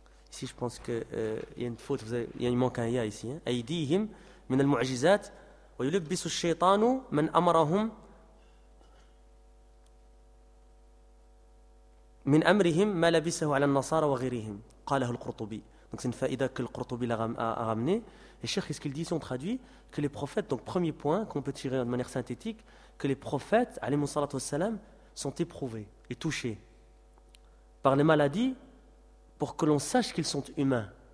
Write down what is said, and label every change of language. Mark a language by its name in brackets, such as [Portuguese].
[French] Ici, je pense que il manque un ya ici. [Arabic] أيديهم من المعجزات ويلبس الشيطان من أمرهم من أمرهم ما لبسه على النصارى وغيرهم. قاله القرطبي. [French] Donc c'est une faïda que le Qurtubi a ramené. Et Cheikh, ce qu'il dit, si on traduit, que les prophètes, donc premier point qu'on peut tirer de manière synthétique, que les prophètes, alayhi salatu wa salam, sont éprouvés et touchés par les maladies pour que l'on sache qu'ils sont humains.